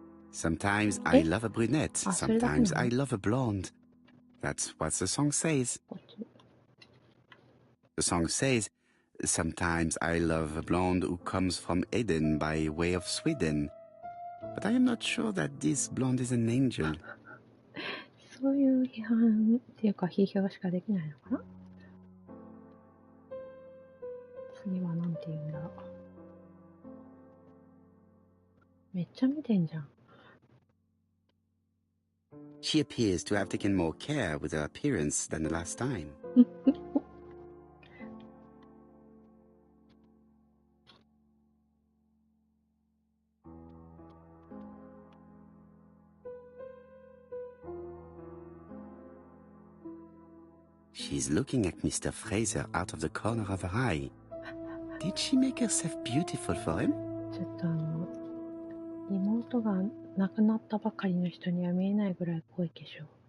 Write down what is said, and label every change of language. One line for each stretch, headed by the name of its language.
English: Sometimes I love a brunette, sometimes I love a blonde. That's what the song says. The song says, sometimes I love a blonde who comes from Eden by way of Sweden. But I am not sure that this blonde is an angel.
Japanese: そういう批判っていうか批評しかできないのかな。次はなんて言うんだろう。めっちゃ見てんじゃん。
English: She appears to have taken more care with her appearance than the last time. She's looking at Mr. Fraser out of the corner of her eye. Did she make herself beautiful for him?
Japanese: ちょっと妹が亡くなったばかりの人には見えないぐらい濃い化粧。